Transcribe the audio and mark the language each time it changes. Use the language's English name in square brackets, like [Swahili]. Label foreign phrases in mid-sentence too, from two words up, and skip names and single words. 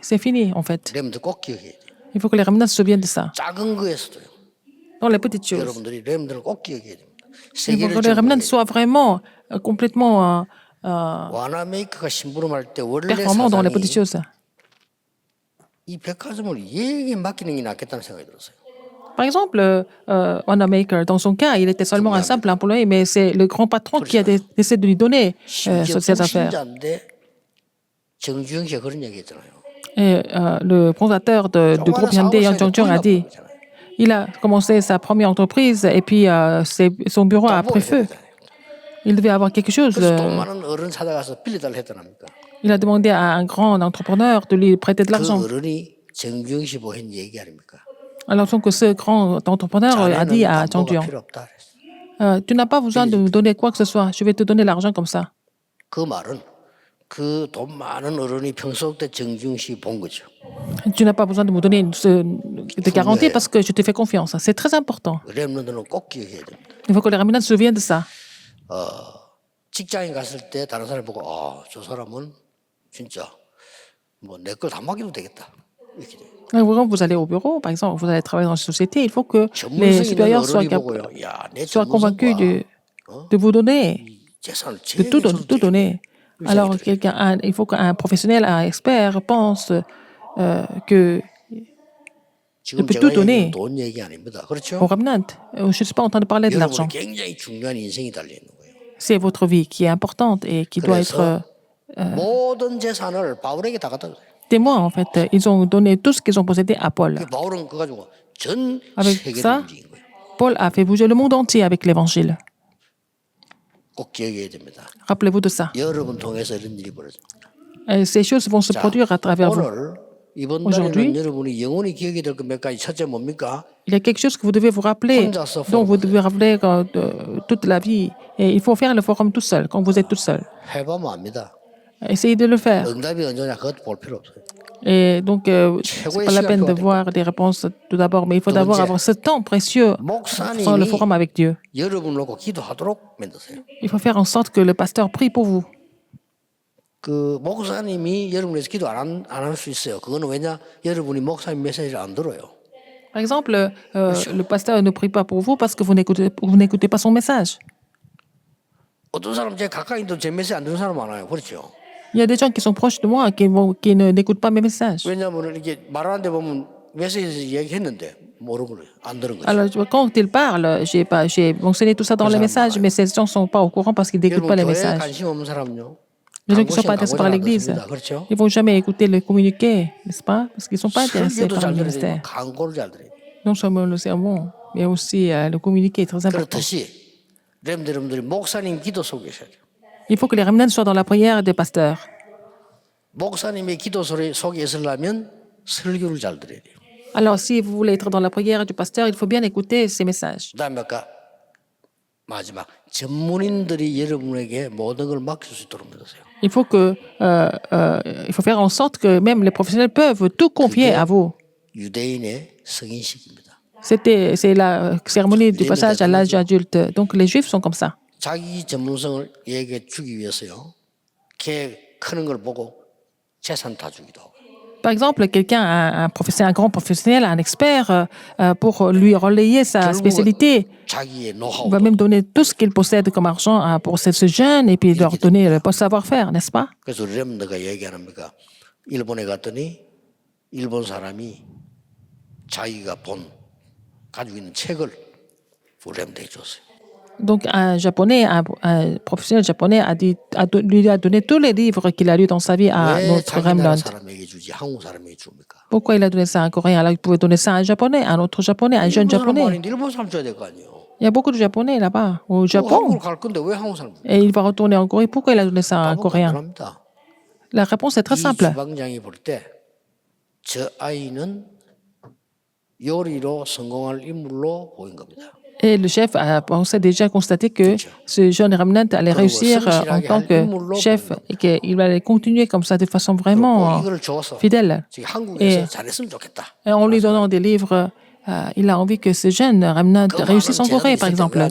[French] C'est fini, en fait. [Korean] 렘넌트 꼭 기억해야 돼. [French] Il faut que les remnants se souviennent de ça. [Korean] 작은 거에서도요. [French] Dans les petites choses. [Korean] 여러분들이 렘넌트를 꼭 기억해야 됩니다. [French] Il faut que les remnants soient vraiment complètement [Korean] 와나메이커가 심부름할 때 원래 [French] performants dans les petites [Korean] 사상이 [French] choses. [Korean] 이 백화점을 얘에게 맡기는 게 낫겠다는 생각이 들었어요. [French] Par exemple, Wanamaker, dans son cas, il était seulement un simple employé, mais c'est le grand patron qui a décidé de lui donner [Korean] 심지어 [French] ces affaires. [Korean] 불신자인데 정주영 씨가 그런 얘기 했잖아요. [French] Et le fondateur du groupe Hyundai, Yang Chongchung, a dit il a commencé sa première entreprise et puis son bureau a pris feu. Il devait avoir quelque chose. [Korean] 그래서 돈 많은 어른 찾아가서 빌려달라 했다랍니까? [French] Il a demandé à un grand entrepreneur de lui prêter de [Korean] 그 [French] l'argent. [Korean] 어른이 정주영 씨 보고 했는 얘기 아닙니까? [French] Alors donc ce grand entrepreneur a dit à Zhang [Korean] 담보가 [French] Jiang, [Korean] 필요 없다 그랬어요. [French] tu n'as pas besoin de me donner quoi que ce soit, je vais te donner l'argent comme ça. [Korean] 그 말은 그 돈 많은 어른이 평소 때 정주영 씨 본 거죠. [French] Tu n'as pas besoin de me donner de garantie parce que je te fais confiance. C'est très important. [Korean] 렘넌트는 꼭 기억해야 됩니다. [French] Il faut que les remnants se souviennent de ça. [Korean] 직장에 갔을 때 다른 사람이 보고 저 사람은 진짜 뭐 내 걸 다 맡겨도 되겠다 이렇게 돼요. [French] Quand vous allez au bureau, par exemple, vous allez travailler dans une société, il faut que les [Korean] 전문성 있는 [French] supérieurs soient, [Korean] 어른이 보고요. 야, 내 [French] soient convaincus [Korean] 전문성과 [French] de vous donner, [Korean] 재산을 [French] de tout donner. Alors, il faut qu'un professionnel, un expert pense que [Korean] 지금 [French] peut [Korean] 제가 [French] tout donner [Korean] 얘기하는 돈 얘기 아닙니다. [French] au [Korean] 그렇죠? [French] remnant. Je ne suis pas en train de parler de l'argent. [Korean] 여러분이 굉장히 중요한 인생이 달려 있는 거예요. [French] C'est votre vie qui est importante et qui doit être [Korean] 모든 재산을 바울에게 다 갖다 줬어요. [French] témoin, en fait. Ils ont donné tout ce qu'ils ont possédé à Paul. [Korean] 바울은 그거 가지고 전 [French] Avec [Korean] 세계를 [French] ça, [Korean] 움직인 거예요. [French] Paul a fait bouger le monde entier avec l'évangile. [Korean] 꼭 기억해야 됩니다. [French] Rappelez-vous de ça. [Korean] 여러분 통해서 이런 일이 벌어집니다. [French] Et ces choses vont se produire à travers vous. [Korean] 오늘 이번 [French] Aujourd'hui, [Korean] 달에는 여러분이 영원히 기억이 될 것 몇 가지. 첫째 뭡니까? [French] Il y a quelque chose que vous devez vous rappeler, dont vous devez rappeler toute la vie. Et il faut faire le forum tout seul, quand vous êtes tout seul. [Korean] 해보면 압니다. [French] Essayez de le faire. [Korean] 응답이 언제냐 그것도 볼 필요 없어요. [French] Et donc, c'est pas la peine de voir des réponses tout d'abord, mais il faut d'abord avoir ce temps précieux dans le [Korean] 목사님이 [French] forum avec Dieu. [Korean] 여러분을 놓고 기도하도록 만드세요. [French] Il faut faire en sorte que le pasteur prie pour vous. [Korean] 그 목사님이 여러분을 위해서 기도 안 할 수 있어요. 그거는 왜냐? 여러분이 목사님 메시지를 안 들어요. [French] Par exemple, le pasteur ne prie pas pour vous parce que vous n'écoutez pas son message. [Korean] 어떤 사람 제 가까이 있도 제 메시지 안 듣는 사람 많아요. 그렇죠? [French] Il y a des gens qui sont proches de moi n'écoutent pas mes messages. [Korean] 왜냐하면 이렇게 말하는데 보면 메시지 얘기했는데 모르고 안 들은 거죠. [French] Alors, quand il parle, j'ai mentionné tout ça dans les messages, mais ces gens ne sont pas au courant parce qu'ils n'écoutent pas les [Korean] 여러분 교회에 [French] messages. [Korean] 관심 없는 사람은요. [French] Les gens qui ne sont pas intéressés par l'Église, [Korean] 그렇죠? [French] ils ne vont jamais écouter le communiqué, n'est-ce pas? Parce qu'ils ne sont pas intéressés [Korean] 설교도 [French] par le [Korean] 잘 들어야 [French] ministère. [Korean] 되고 광고를 잘 들어야 돼요. [French] Non seulement le sermon, mais aussi le communiqué est très important. [Korean] 그렇듯이 여러분들이 목사님 기도 속에 있어야 돼요. [French] Il faut que les remnants soient dans la prière des pasteurs. [Korean] 목사님의 기도 속에 있으려면 설교를 잘 들어야 돼요. [French] Alors, si vous voulez être dans la prière du pasteur, il faut bien écouter ses messages. [Korean] 그다음에 아까 마지막 전문인들이 여러분에게 모든 걸 맡길 수 있도록 만드세요. [French] Il faut faire en sorte que même les professionnels peuvent tout confier à vous. [Korean] 유대인의 성인식입니다. [French] C'est la cérémonie du passage à l'âge adulte. Donc, les Juifs sont comme ça. [Korean] 자기 전문성을 얘기해 주기 위해서요. 걔 크는 걸 보고 재산 다 주기도 하고. [French] Par exemple, quelqu'un, un grand professionnel, un expert, pour lui relayer sa spécialité, [Korean] 자기의 [French] il [Korean] 노하우. [French] va même donner tout ce qu'il possède comme argent pour ce jeune et puis leur donner le savoir-faire, n'est-ce pas? [Korean] 그래서 우리 렘너가 얘기하는니까 일본에 갔더니 일본 사람이 자기가 가지고 있는 책을 우리 렘너에 줬어요. [French] Donc, un professionnel japonais lui a donné tous les livres qu'il a lus dans sa vie à [Korean] 왜 [French] notre [Korean] 자기 나라 [French] remnant. [Korean] 사람에게 주지 한국 사람에게 줍니까? [French] Pourquoi il a donné ça à un Coréen alors il pouvait donner ça à un Japonais, à un autre Japonais, à un jeune [Korean] 일본 사람 [French] Japonais? [Korean] 아닌데 일본 사람 줘야 될 거 아니에요. [French] Il y a beaucoup de Japonais là-bas, au Japon. [Korean] 한국으로 갈 건데 왜 한국 사람? [French] Et il va retourner en Corée. Pourquoi il a donné ça à un [Korean] 답은 [French] Coréen? [Korean] 간단합니다. [French] La réponse est très [Korean] 이 [French] simple. [Korean] 주방장이 볼 때 저 아이는 요리로 성공할 인물로 보인 겁니다. [French] Et le chef a déjà constaté que ce jeune remnant allait réussir en tant que chef et qu'il allait continuer comme ça de façon vraiment [Korean] 이거를 줘서 [French] fidèle. [Korean] 지금 한국에서 잘했으면 좋겠다. [French] Et en lui donnant des livres, il a envie que ce jeune remnant réussisse en Corée, par exemple.